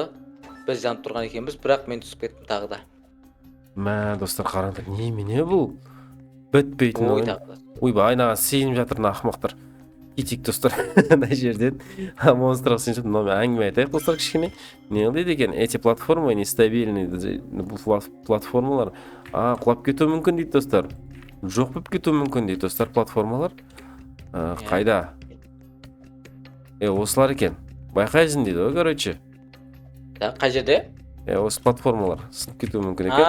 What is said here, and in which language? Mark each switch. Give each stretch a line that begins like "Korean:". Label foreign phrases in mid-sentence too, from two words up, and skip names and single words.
Kazakh: Біз жанып тұрған екенбіз, бірақ мен түсіп кеттім тағы да. Достар, қараңдар, немене бұл? Бітпейтін ойын. Ойбай, айнаған сейініп жатыр ақымақтар. Кетейік достар, мына жерден монстрға сеніп мынау әңгіме айтайық достар кішкене. Не дейді екен,
Russian: эти платформы нестабильный,
Kazakh: бұл платформалар құлап кетуі мүмкін дейді достар. Жоқ болып кетуі мүмкін дейді достар платформалар. Қайда? Осылар екен. Байқайсың дейді ғой, короче. Қай жерде? Осы платформалар сынып кетуі мүмкін екен.